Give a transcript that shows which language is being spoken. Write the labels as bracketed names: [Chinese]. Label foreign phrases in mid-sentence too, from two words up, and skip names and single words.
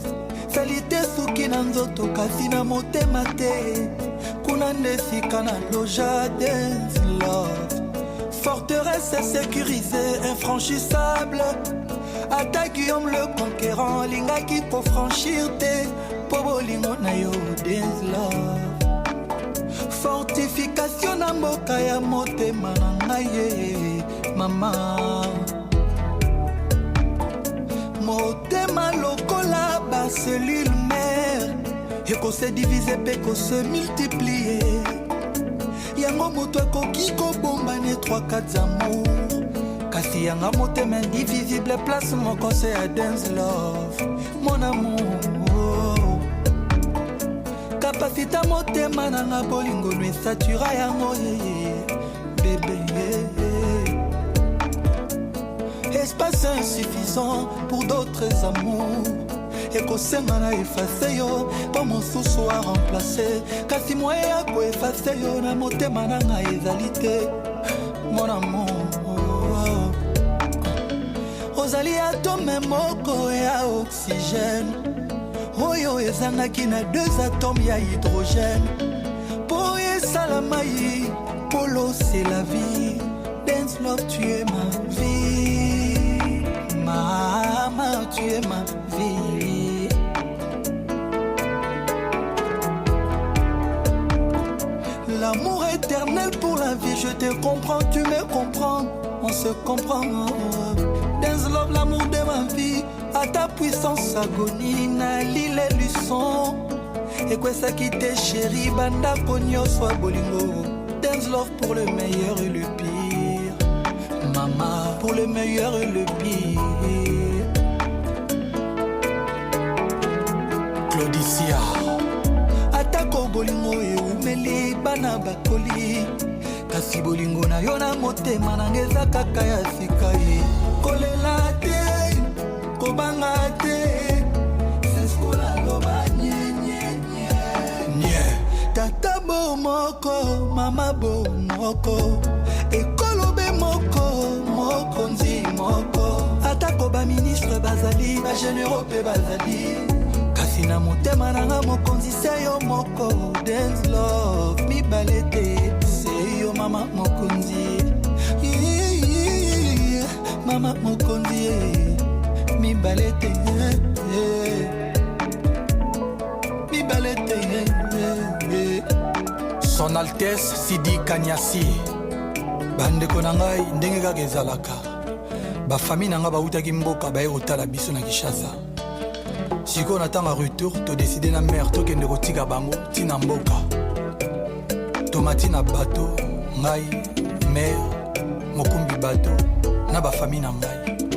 [Lingala] salite suki na nzoto kasi na motema te kuna ndesika na loja [English] dance love [French] forteresse sécurisée infranchissable attaque Guillaume le conquérant [Lingala] lingaki [French] pour franchir [Lingala] te po bolingo na yo [English] dance love [Lingala] fortification na mboka ya motema na ngai mama motema lokola ba [French] cellule mère [Lingala] eko [French] se diviser [Lingala] pe ko [French] se multiplier [Lingala] yango moto akoki kobombane 3-4 amour kasi yanga motema indivisible place moko se a [English] dance love [French] mon amour [Lingala] kapasita motema nanga bolingo no esatura yango bébé [French] espace insuffisant pour d'autres amours [Lingala] ekosenga na efase yo po mosusu a remplace kasi moye ya koefase yo na motema nanga ezali te [French] mon amour [Lingala] ozali atome moko ya oxygène oyo ezangaki na 2 atomes ya hydrogène po esala mai polo [French] c'est la vie [English] dance love [French] tu es ma vie [Lingala] mama [French] tu es ma vie l'amour éternel pour la vie je te comprends tu me comprends on se comprend [English] dance love [French] l'amour de ma vie à ta puissance agonie [Lingala] na lile luson ekwesa kite chéri banda konyo soit bolingo [English] dance love [French] pour le meilleur et le pire mama pour le meilleur et le pire [Lingala] Claudicia atako bolingo eumeli bana bakoli kasi bolingo na yo na motema nanga eza kaka ya sika ye kolela te kobanga te seskola loba nye tata bo moko mama bo moko ekolobe moko mokonzi moko atako ba ministre bazali ba généraux pe bazali kasi na motema nanga mokonzi se yo moko [English] dance love [Lingala] mibale te se yo mama mokonzi mama mokonzi mibalete Son Altesse Sidi Kanyasi bandeko na ngai ndenge kaka ezalaka bafamille na ngai bautaki mboka baye kotala biso na Kinshasa sikoyo na ntango ya retour todeside na mare tokende kotika bango ntina mboka tomati na bato ngai mare mokumbi bato na bafamille na ngai